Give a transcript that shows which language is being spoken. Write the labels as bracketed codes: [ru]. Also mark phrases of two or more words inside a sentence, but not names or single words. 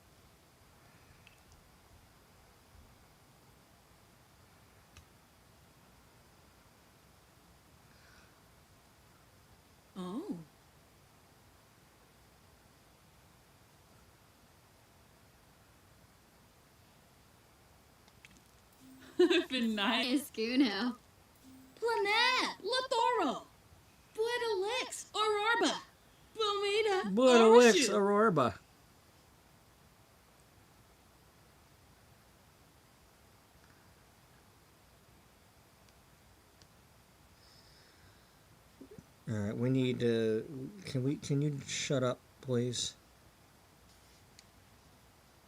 [en] Oh. Nice. Escuno. Planet. Latoro. Buedalix. Aurorba. Bumida. Buedalix Aurorba. All right, we need to. Can you shut up, please?